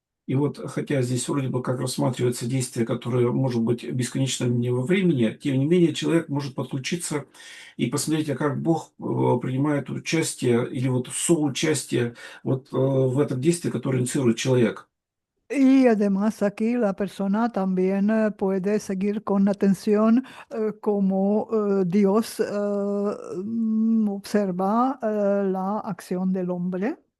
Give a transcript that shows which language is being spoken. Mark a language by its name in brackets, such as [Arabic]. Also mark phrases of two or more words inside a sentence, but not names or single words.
[Russian] И вот, хотя здесь вроде бы как рассматривается действие, которое может быть бесконечным не во времени, тем не менее человек может подключиться и посмотреть, а как Бог принимает участие или вот соучастие вот в этом действии, которое инициирует человек. [Spanish] Y además aquí la persona también puede seguir con atención cómo Dios observa la acción del hombre.